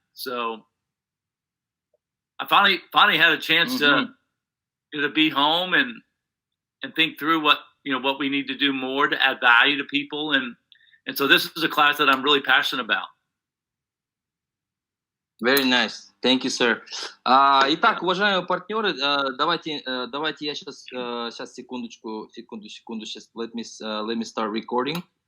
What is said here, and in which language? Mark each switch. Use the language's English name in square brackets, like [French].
[English] So I finally had a chance to be home and think through what we need to do more to add value to people, and so this is a class that I'm really passionate about. Very nice. Thank you, sir. [Russian] Итак, уважаемые партнеры, давайте я сейчас секунду. Сейчас [English] let me start recording.